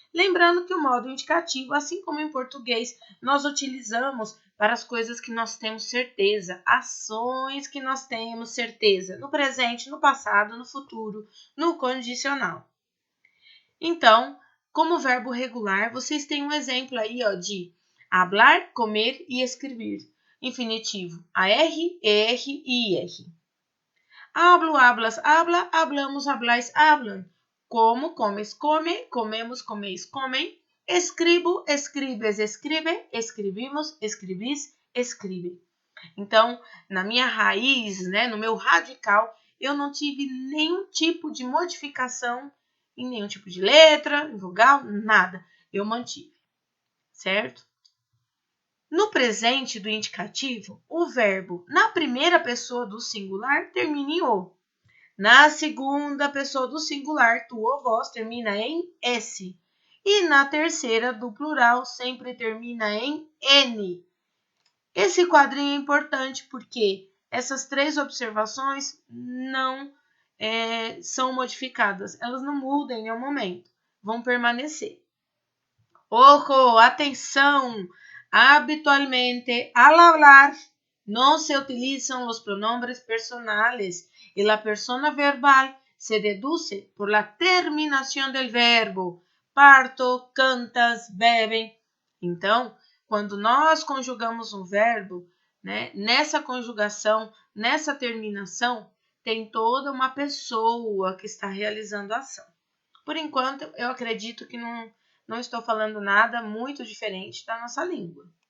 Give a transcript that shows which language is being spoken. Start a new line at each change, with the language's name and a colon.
Portuguese: Lembrando que o modo indicativo, assim como em português, nós utilizamos para as coisas que nós temos certeza, ações que nós temos certeza, no presente, no passado, no futuro, no condicional. Então, como verbo regular, vocês têm um exemplo aí de hablar, comer e escrever. Infinitivo, AR, ER e IR.
Spanish: Hablo, hablas, habla, hablamos, hablais, hablan. Como, comes, come, comemos, comeis, comem. Escribo, escribes, escribe, escrevimos, escrevis, escribe.
Portuguese: Então, na minha raiz, né, no meu radical, eu não tive nenhum tipo de modificação em nenhum tipo de letra, em vogal, nada. Eu mantive, certo? No presente do indicativo, o verbo na primeira pessoa do singular termina em O. Na segunda pessoa do singular, tu ou vós termina em S. E na terceira do plural sempre termina em N. Esse quadrinho é importante porque essas 3 observações não são modificadas, elas não mudam em nenhum momento, vão permanecer. Ojo, atenção!
Spanish: Habitualmente, al hablar, no se utilizan los pronombres personales y la persona verbal se deduce por la terminación del verbo. Parto, cantas, bebem.
Portuguese: Então, quando nós conjugamos um verbo, né, nessa conjugação, nessa terminação, tem toda uma pessoa que está realizando a ação. Por enquanto, eu acredito que não estou falando nada muito diferente da nossa língua.